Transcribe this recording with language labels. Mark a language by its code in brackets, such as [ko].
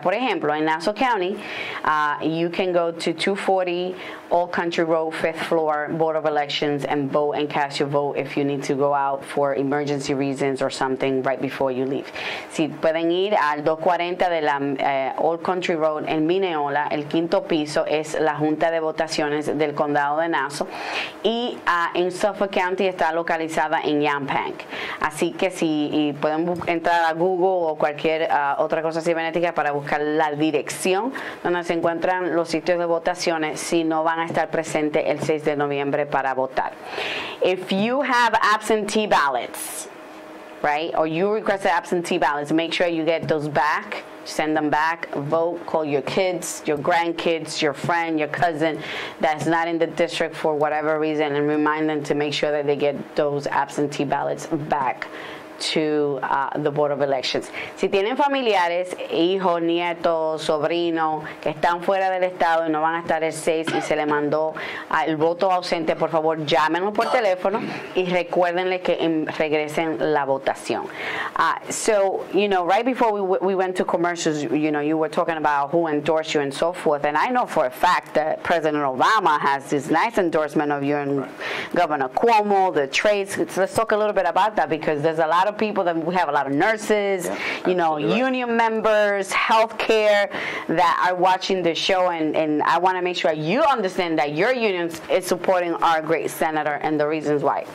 [es] Por ejemplo, en [en] Nassau County, you can go to 240 Old Country Road, 5th floor, Board of Elections, and vote and cast your vote if you need to go out for emergency reasons or something right before you leave. [es] Si pueden ir al 240 de la Old Country Road en Mineola, el 5º piso es la Junta de Votaciones del Condado de Nassau, y en Suffolk County está localizada en Yampank. Así que si pueden entrar a Google o cualquier otra cosa cibernética para buscar la dirección donde se encuentran los sitios de votaciones si no van a estar presentes el 6 de noviembre para votar. [en] If you have absentee ballots, right, or you requested absentee ballots, make sure you get those back. Send them back, vote, call your kids, your grandkids, your friend, your cousin that's not in the district for whatever reason, and remind them to make sure that they get those absentee ballots back to the Board of Elections. [es] Si tienen familiares, hijos, nietos, sobrinos que están fuera del estado y no van a estar el 6 y se le mandó el voto ausente, por favor llámenlo por teléfono y recuérdenle que regresen la votación. [en] So, you know, right before we went to commercials, you know, you were talking about who endorsed you and so forth, and I know for a fact that President Obama has this nice endorsement of you and Governor Cuomo, the trades. Let's talk a little bit about that, because there's a lot of people that we have a lot of nurses, you know, union members, healthcare that are watching the show, and I want to make sure you understand that your union is supporting our great senator and the reasons why.